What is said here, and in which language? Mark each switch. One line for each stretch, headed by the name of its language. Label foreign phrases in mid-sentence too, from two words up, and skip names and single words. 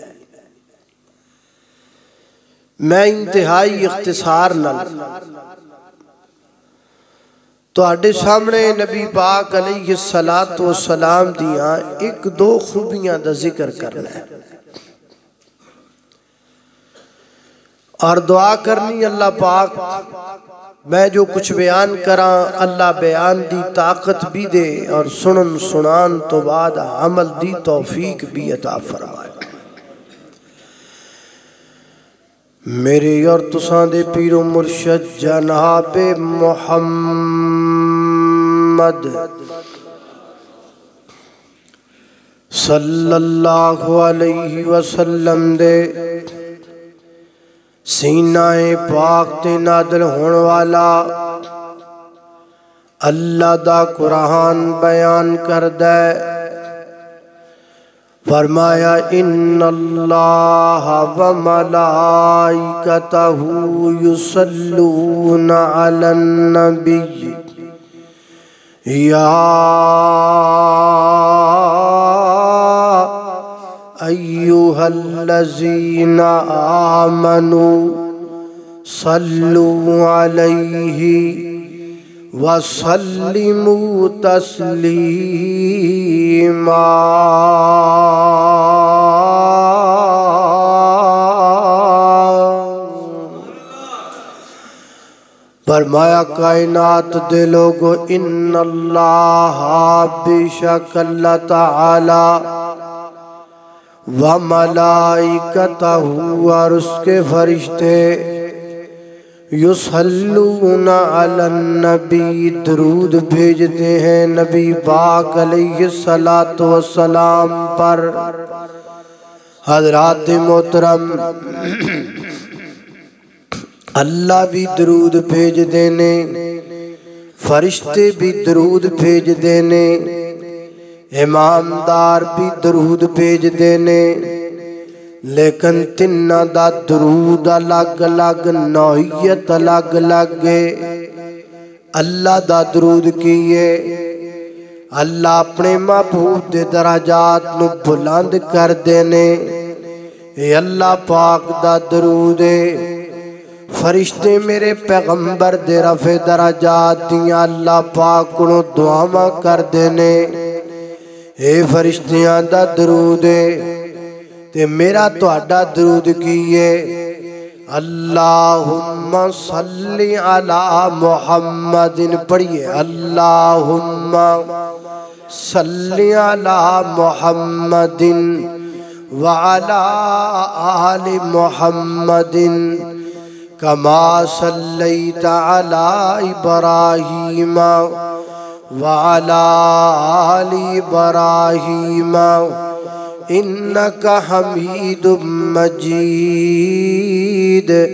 Punjabi: میں انتہائی اختصار نال تہاڈے سامنے نبی پاک
Arabic: علیہ الصلاۃ والسلام
Punjabi: دیاں ایک دو خوبیاں دا ذکر کرنا ہے اور دعا کرنی اللہ پاک میں جو کچھ بیان کرا اللہ بیان دی طاقت بھی دے اور سنن سنان تو بعد عمل دی توفیق بھی عطا فرمائے. میرے اور تساں دے پیرو مرشد جنابِ محمد
Arabic: صلى الله عليه وسلم
Punjabi: دے سینۂ پاک تے نادل ہونے والا اللہ دا قرآن بیان کردا ہے.
Arabic: فرمایا إن الله وملائكته يصلون على النبي يا أيها الذين آمنوا صلوا عليه وسلموا تسليما.
Punjabi: فرمایا کائنات دے لوگو إن الله بیشک اللہ تعالیٰ
Arabic: وملائكته
Urdu: اور اس کے فرشتے
Arabic: يصلون على النبي
Urdu: درود بھیجتے ہیں نبی پاک
Arabic: علیہ الصلاۃ والسلام
Urdu: पर।
Punjabi: حضرات محترم اللہ بھی درود بھیج دینے، فرشتے بھی درود بھیج دینے، امامدار بھی درود بھیج دینے، لیکن تناں دا درود الگ الگ نوعیت الگ الگ ہے. اللہ دا درود کی ہے اللہ اپنے محبوب دے درجات نوں بلند کر دینے. یہ اللہ پاک دا درود ہے فرشتے میرے پیغمبر دے رفعِ درجات دیاں اللہ پاک کو دعاواں کر دینے. اے فرشتیاں دا درود ہے تے میرا تہاڈا درود کی ہے
Arabic: اللهم صل على محمد پڑھیے اللهم صل على محمد وعلى آل محمد كما صليت على إبراهيم وعلى آل إبراهيم إنك حميد مجيد.